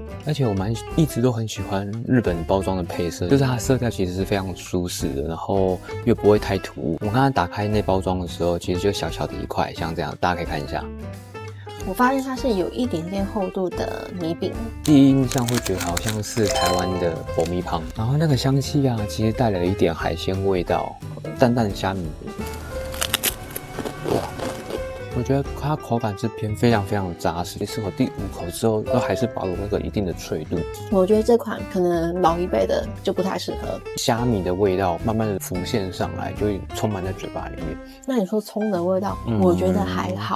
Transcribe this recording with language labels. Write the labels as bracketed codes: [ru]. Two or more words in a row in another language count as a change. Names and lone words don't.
[zh] 而且我一直都很喜歡日本包裝的配色，就是它的色調其實是非常舒適的，然後又不會太突兀。我剛剛打開內包裝的時候，其實就小小的一塊，像這樣，大家可以看一下。我發現它是有一點點厚度的米餅。第一印象会覺得好像是台灣的爆米香，然後那個香氣啊，其實帶了一點海鮮味道，淡淡的蝦米。哇，我覺得它口感這邊非常非常的扎實，吃我第5口之後，都還是保有那個一定的脆度。我覺得這款可能老一輩的就不太適合。蝦米的味道慢慢的浮現上來，就充滿在嘴巴裡面。那你說蔥的味道，我覺得還好，